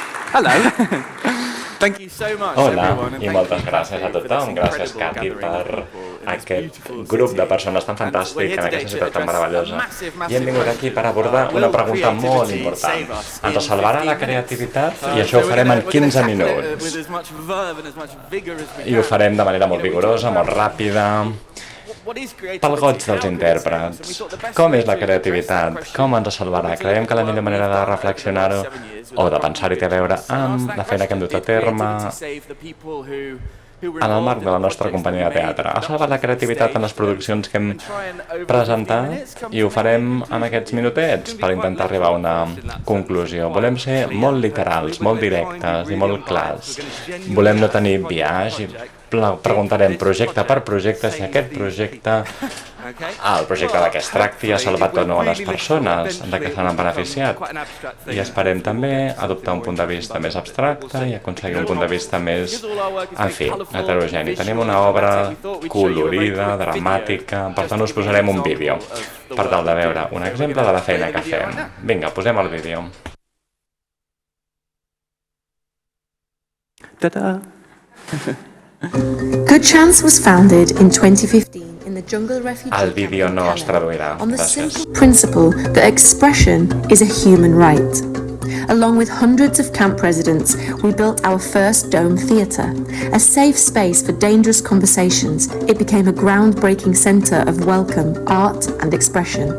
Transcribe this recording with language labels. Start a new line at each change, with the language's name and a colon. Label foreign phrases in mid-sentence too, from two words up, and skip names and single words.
English: Hello. Thank you so much,
Catalan: Hola
English: everyone, and
Catalan: i
English: thank
Catalan: moltes
English: you,
Catalan: gràcies a
English: Cathy, for
Catalan: tothom.
English: this
Catalan: Gràcies,
English: incredible
Catalan: Cathy,
English: gathering of
Catalan: per
English: people in this
Catalan: aquest
English: beautiful
Catalan: grup de
English: city.
Catalan: persones tan
English: And we're
Catalan: fantàstic
English: here
Catalan: en
English: today
Catalan: aquesta
English: to
Catalan: ciutat tan
English: address a
Catalan: meravellosa.
English: massive,
Catalan: I hem
English: massive
Catalan: vingut aquí per
English: question.
Catalan: abordar una
English: Will
Catalan: pregunta molt
English: creativity
Catalan: important.
English: save us
Catalan: Ens
English: in
Catalan: salvarà
English: 15
Catalan: la
English: minutes?
Catalan: creativitat? I
English: So
Catalan: això ho farem en
English: we're gonna
Catalan: 15
English: tackle it
Catalan: minuts.
English: with as much verve and as much vigor as we
Catalan: I ho
English: can.
Catalan: farem de manera molt
English: We
Catalan: vigorosa,
English: talked
Catalan: molt
English: about
Catalan: ràpida,
English: what is creativity,
Catalan: pel goig dels
English: how can it save us? And we
Catalan: intèrprets.
English: thought the best
Catalan: Com
English: way
Catalan: és la
English: to address that
Catalan: creativitat?
English: question
Catalan: Com ens salvarà?
English: was to
Catalan: Creiem
English: look
Catalan: que
English: at
Catalan: la
English: the
Catalan: millor
English: work
Catalan: manera
English: we've
Catalan: de
English: done over the
Catalan: reflexionar-ho
English: last 7 years with
Catalan: o
English: our
Catalan: de
English: Brand
Catalan: pensar-hi té a veure
English: Vigilance. And
Catalan: amb
English: ask that
Catalan: la feina que hem dut a
English: question, did
Catalan: terme
English: creativity save the people who were
Catalan: en el
English: involved
Catalan: marc
English: in
Catalan: de la
English: the
Catalan: nostra
English: projects
Catalan: companyia de
English: that we made,
Catalan: teatre.
English: the
Catalan: Ha salvat la
English: productions
Catalan: creativitat en
English: on
Catalan: les
English: stage,
Catalan: produccions que hem
English: and try and over 15
Catalan: presentat
English: minutes come
Catalan: i
English: to
Catalan: ho
English: maybe a
Catalan: farem en
English: conclusion
Catalan: aquests
English: for you.
Catalan: minutets
English: It's gonna
Catalan: per
English: be quite
Catalan: intentar arribar a una
English: left-of-field in that sense,
Catalan: conclusió.
English: quite
Catalan: Volem ser
English: clear,
Catalan: molt
English: hopefully.
Catalan: literals,
English: We're
Catalan: molt
English: gonna try and be
Catalan: directes i
English: really
Catalan: molt
English: unbiased.
Catalan: clars.
English: We're gonna genuinely
Catalan: Volem no
English: ask
Catalan: tenir
English: project
Catalan: biaix
English: by
Catalan: i
English: project,
Catalan: preguntarem projecte per projecte si
English: save
Catalan: aquest
English: these
Catalan: projecte,
English: Okay?
Catalan: el projecte de què es tracti ha salvat o no a les persones de què se n'han beneficiat. I esperem també adoptar un punt de vista més abstracte i aconseguir un punt de vista més, en fi, heterogeni. Tenim una obra colorida, dramàtica, per tant us posarem un vídeo per tal de veure un exemple de la feina que fem. Vinga, posem el vídeo. Ta-da!
English: Good Chance was founded in 2015 in the jungle refugee
Catalan: El
English: camp
Catalan: vídeo
English: in
Catalan: no es
English: Calais
Catalan: traduirà.
English: on the
Catalan: Gràcies.
English: simple principle that expression is a human right. Along with hundreds of camp residents, we built our first dome theatre, a safe space for dangerous conversations. It became a groundbreaking centre of welcome, art and expression.